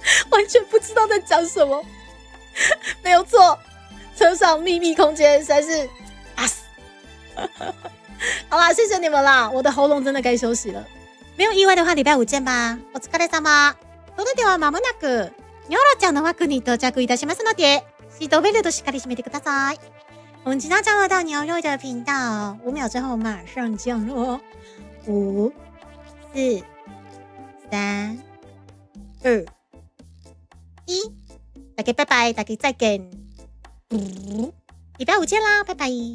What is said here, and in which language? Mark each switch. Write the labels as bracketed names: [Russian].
[Chinese] 完全不知道在讲什么。没有错，车上秘密空间实在是啊死。好啦，谢谢你们啦，我的喉咙真的该休息了。没有意外的话，礼拜五见吧。 [Japanese] お疲れ様。それでは間もなくニョロちゃんの枠に到着いたしますので、シートベルトしっかり閉めてください。 [Chinese] 我们即将降落到牛肉的频道，5秒之后马上降落。 5、4、3、2、1，大家拜拜，大家再见。礼拜五见啦，拜拜。